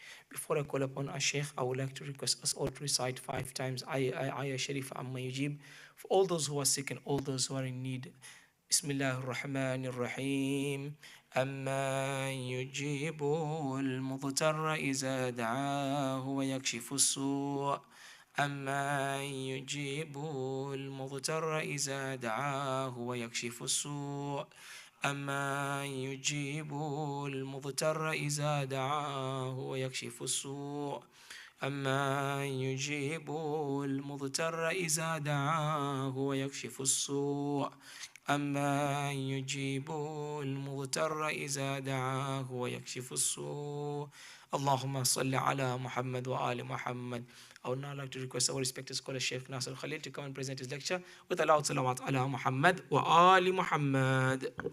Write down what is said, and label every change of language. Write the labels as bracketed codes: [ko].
[en] Before I call upon our Sheikh, I would like to request us all to recite 5 times Ayah Sharif Amma Yujib for all those who are sick and all those who are in need. [ar] Bismillah ar-Rahman ar-Rahim. أما يجيب المضطر إذا دعاه ويكشف السوء أما يجيب المضطر إذا دعاه ويكشف السوء أمن يجيب المضطر إذا دعاه ويكشف السوء أمن يجيب المضطر إذا دعاه ويكشف السوء أمن يجيب المضطر إذا دعاه ويكشف السوء اللهم صل على محمد وآل محمد. [en] I would now like to request our respected scholar Sheikh Nasser Khalil to come and present his lecture with a loud salawat [ar] ala Muhammad wa Ali Muhammad.